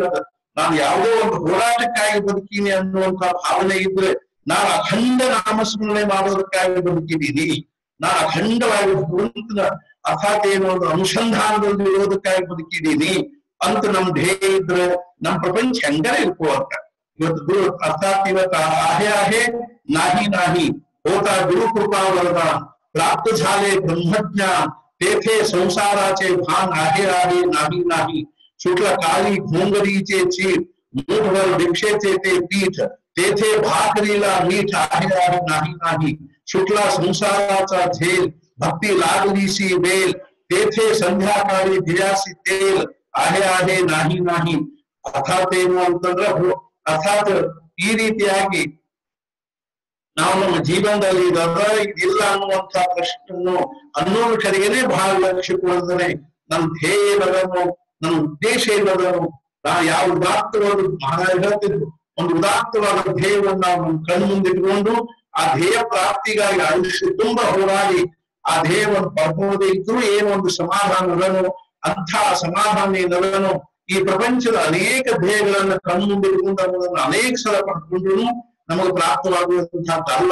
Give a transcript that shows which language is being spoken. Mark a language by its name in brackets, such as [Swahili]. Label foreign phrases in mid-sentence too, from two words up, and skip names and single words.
[Kannada] ನಾನು ಯಾವುದೋ ಒಂದು ಹೋರಾಟಕ್ಕಾಗಿ ಬದುಕೀನಿ ಅನ್ನುವಂತ ಭಾವನೆ ಇದ್ರೆ, ನಾನು ಅಖಂಡ ನಾಮಸ್ಮರಣೆ ಮಾಡೋದಕ್ಕಾಗಿ ಬದುಕಿದ್ದೀನಿ, ನಾನು ಅಖಂಡವಾಗಿ ಭಗವಂತನ ಅರ್ಥಾತ್ ಏನೋ ಒಂದು ಅನುಸಂಧಾನದಲ್ಲಿ ಇರೋದಕ್ಕಾಗಿ ಬದುಕಿದ್ದೀನಿ ಅಂತ ನಮ್ ಧ್ಯೇಯ ಇದ್ರೆ ನಮ್ ಪ್ರಪಂಚ ಹೆಂಗರೇ ಇರ್ಕೋವಂತ. ಇವತ್ತು ಅರ್ಥಾತ್ ಇವತ್ತು [Marathi] आहे नाही नाही होता गुरु कृपा वरदान प्राप्त झाले ब्रह्मज्ञान तेथे संसाराचे भान आहे नाही नाही सुटला काळी घोंगरीचे चीर मूठभर भिक्षेचे ते पीठ तेथे भाकरीला मीठ आहे नाही नाही सुटला संसाराचा झेल भक्ती लागलीसी वेल तेथे संध्याकाळी दिव्यासी तेल आहे नाही नाही. [Kannada] ಅರ್ಥಾತ್ ಏನು ಅಂತಂದ್ರೆ ಅರ್ಥಾತ್ ಈ ರೀತಿಯಾಗಿ ನಾವು ನಮ್ಮ ಜೀವನದಲ್ಲಿ ಇದಿಲ್ಲ ಅನ್ನುವಂತ ಪ್ರಶ್ನೆಯನ್ನು ಅನ್ನೋದರಿಗೇನೆ ಬಹಳ ಲಕ್ಷ್ಯ ಕೊಡೋದನೆ ನನ್ನ ಧ್ಯೇಯ ಏನದನು, ನನ್ನ ಉದ್ದೇಶ ಏನದನು, ನಾವು ಯಾವ ಉದಾತ್ತವಾದ ಮಹಾರಾಜ ಹೇಳ್ತಿದ್ರು, ಒಂದು ಉದಾತ್ತವಾದ ಧ್ಯೇಯವನ್ನು ನಾವು ನಮ್ಮ ಕಣ್ಣು ಮುಂದಿಟ್ಕೊಂಡು ಆ ಧ್ಯೇಯ ಪ್ರಾಪ್ತಿಗಾಗಿ ಆಯುಷ್ಯ ತುಂಬಾ ಹೋರಾಡಿ ಆ ಧ್ಯೇಯವನ್ನು ಪಡ್ಕೊಳ್ಳದೆ ಇದ್ರು ಏನು ಒಂದು ಸಮಾಧಾನವನ್ನು ಅಂಥ ಸಮಾಧಾನ ಏನದನು ಈ ಪ್ರಪಂಚದ ಅನೇಕ ಧ್ಯೇಯಗಳನ್ನ ಕಣ್ಣು ಮುಂದಿಟ್ಕೊಂಡು ಅನ್ನೋದನ್ನು ಅನೇಕ ಸಲ ಪಡ್ಕೊಂಡ್ರು ನಮಗೆ ಪ್ರಾಪ್ತವಾಗುವಂತಹದ್ದಲ್ಲ.